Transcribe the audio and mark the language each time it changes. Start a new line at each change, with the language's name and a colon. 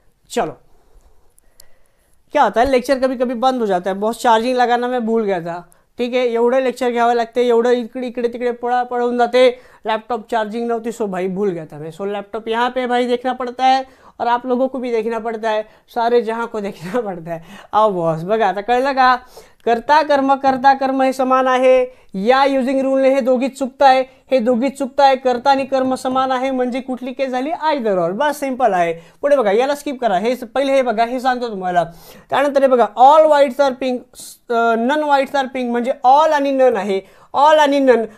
Hindi: चलो, क्या होता है, लेक्चर कभी कभी बंद हो जाता है, बहुत चार्जिंग लगाना मैं भूल गया था, ठीक है.
Marathi: एवढे लेक्चर घ्यावे लागते, एवढं इकडे तिकडे पळून जाते, लैपटॉप चार्जिंग नव्हती,
Hindi: सो भाई भूल गया था मैं. सो लैपटॉप यहाँ पे भाई देखना पड़ता है, और आप लोगों को भी देखना पड़ता है, सारे जहां को देखना पड़ता है.
Marathi: आओ बॉस, बघा आता कळलं का, कर्ता कर्म हे समान आहे, या युजिंग रूलने हे दोघीच चुकताय, कर्ता आणि कर्म समान आहे, म्हणजे कुठली केस झाली, आयदर ऑर, बस सिंपल आहे. पुढे बघा, याला स्किप करा, हे पहिले हे बघा, हे सांगतो तुम्हाला. त्यानंतर हे बघा,
English: all whites are pink,
Marathi: none whites R pink, म्हणजे ऑल आणि नन आहे, ऑल आणि नन.